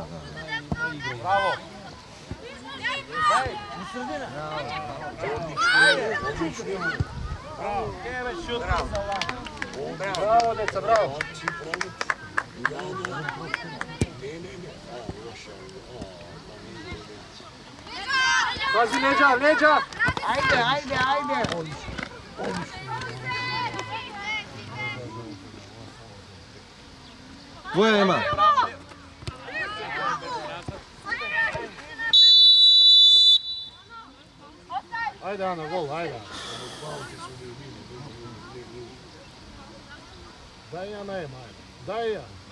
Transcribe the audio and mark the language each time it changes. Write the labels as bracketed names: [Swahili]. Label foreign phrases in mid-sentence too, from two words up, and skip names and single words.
[Macedonian] Браво. Еве шут. Браво, деца, браво! Пази леđa! Ajde! Твоја Ема! Ајде, Ана, гол, ајде. Дај ја на Ема, ајде. Дај ја.